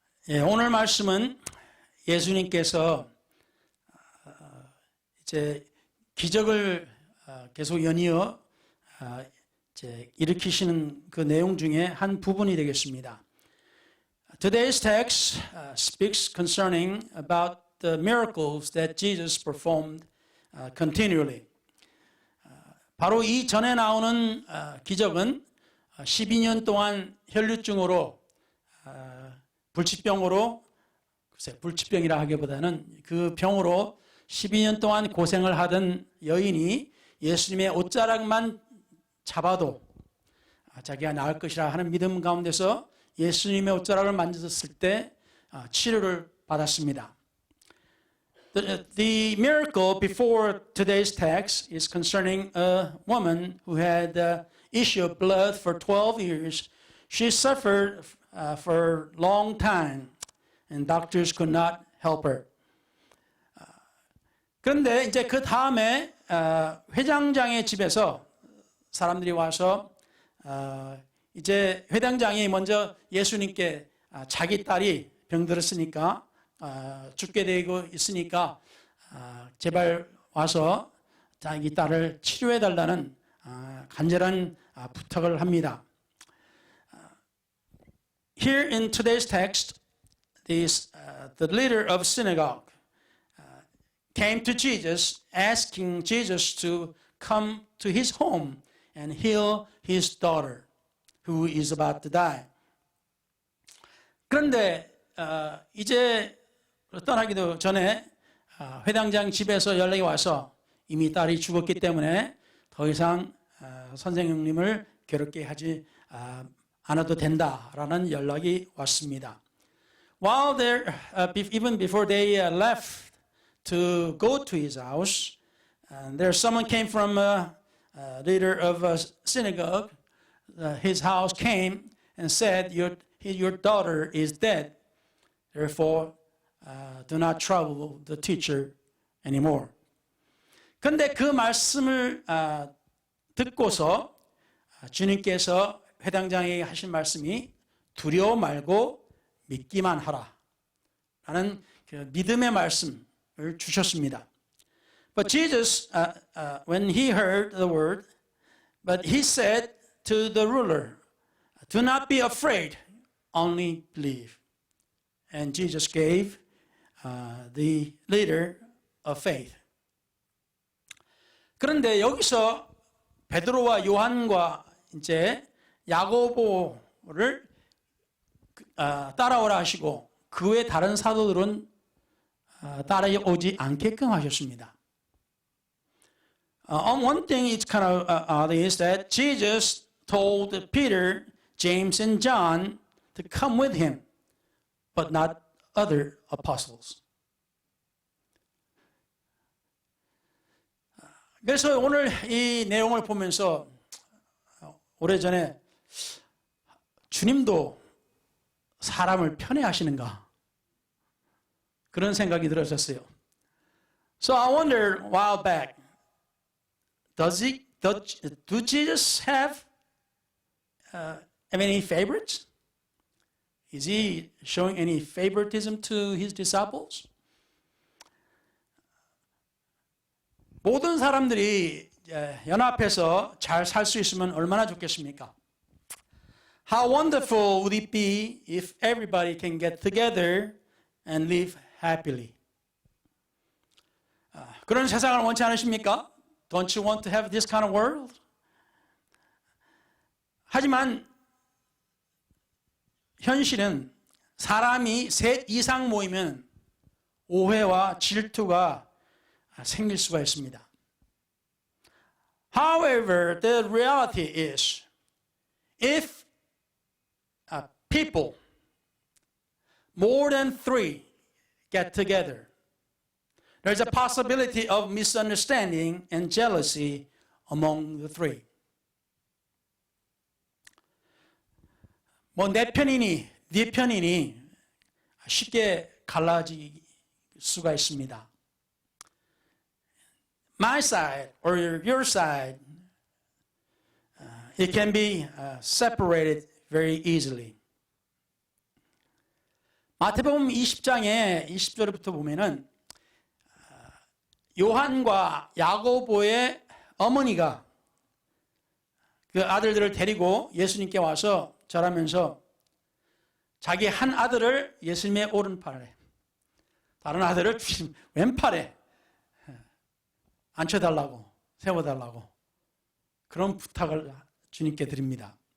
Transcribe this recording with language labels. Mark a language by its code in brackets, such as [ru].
[ko] 예, 오늘 말씀은 예수님께서 이제 기적을 계속 연이어 이제 일으키시는 그 내용 중에 한 부분이 되겠습니다. [en] Today's text speaks concerning about the miracles that Jesus performed continually. [ko] 바로 이 전에 나오는 기적은 12년 동안 혈류증으로 불치병으로, 글쎄 불치병이라 하기보다는 그 병으로 12년 동안 고생을 하던 여인이 예수님의 옷자락만 잡아도 자기가 나을 것이라 하는 믿음 가운데서 예수님의 옷자락을 만졌을 때 치료를 받았습니다. [en] The miracle before today's text is concerning a woman who had the issue of blood for 12 years. She suffered for a long time and doctors could not help her. [ko] 그런데 이제 그 다음에 회장장의 집에서 사람들이 와서 이제 회장장이 먼저 예수님께 자기 딸이 병들었으니까 죽게 되고 있으니까 제발 와서 자기 딸을 치료해 달라는 간절한 부탁을 합니다. [en] Here in today's text, the leader of synagogue came to Jesus, asking Jesus to come to his home and heal his daughter, who is about to die. [ko] 그런데 이제 떠나기도 전에 회당장 집에서 연락이 와서 이미 딸이 죽었기 때문에 더 이상 선생님을 괴롭게 하지 않아도 된다라는 연락이 왔습니다. [en] While there, even before they left to go to his house, there someone came from a leader of a synagogue. His house came and said, "Your daughter is dead. Therefore, do not trouble the teacher anymore." [ko] 그런데 그 말씀을 듣고서 주님께서 회당장에게 하신 말씀이 두려워 말고 믿기만 하라 라는 그 믿음의 말씀을 주셨습니다. [en] But Jesus, when he heard the word, but he said to the ruler, Do not be afraid, only believe. And Jesus gave the leader of faith. [ko] 그런데 여기서 베드로와 요한과 이제 야고보를 따라오라 하시고 그 외 다른 사도들은 따라오지 않게끔 하셨습니다. [en] One thing it's kind of odd is that Jesus told Peter, James, and John to come with him, but not other apostles. [ko] 그래서 오늘 이 내용을 보면서 오래전에 주님도 사람을 편애하시는가? 그런 생각이 들었었어요. [en] So I wondered a while back, do Jesus have any favorites? Is he showing any favoritism to his disciples? [ko] 모든 사람들이 연합해서 잘 살 수 있으면 얼마나 좋겠습니까? [en] How wonderful would it be if everybody can get together and live happily? [ko] 그런 세상을 원치 않으십니까? [en] Don't you want to have this kind of world? [ko] 하지만 현실은 사람이 셋 이상 모이면 오해와 질투가 생길 수가 있습니다. [en] However, the reality is, if people more than 3 get together, there's a possibility of misunderstanding and jealousy among the 3. [ko] 뭐 내 편이니 네 편이니 쉽게 갈라질 수가 있습니다. [en] My side or your side, it can be separated very easily. [ko] 마태복음 20장의 20절부터 보면은 요한과 야고보의 어머니가 그 아들들을 데리고 예수님께 와서 절하면서 자기 한 아들을 예수님의 오른팔에, 다른 아들을 주님 왼팔에 앉혀달라고, 세워달라고 그런 부탁을 주님께 드립니다.